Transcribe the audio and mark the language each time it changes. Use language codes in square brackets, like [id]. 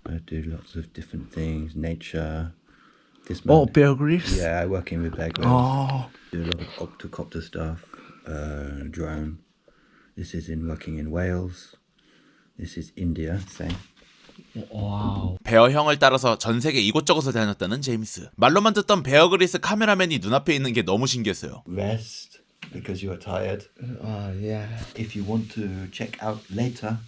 [en] I do lots of different things, nature. This Oh, man. Bear Grylls? Yeah, working with Bear Grylls. Oh, Do a lot of octocopter stuff, drone. This is in working in Wales. This is India, same. wow. [ko] 베어 형을 따라서 전 세계 이곳저곳을 다녔다는 제임스. 말로만 듣던 베어 그릴스 카메라맨이 눈앞에 있는 게 너무 신기했어요. [en] Rest because you are tired. Yeah. If you want to check out later,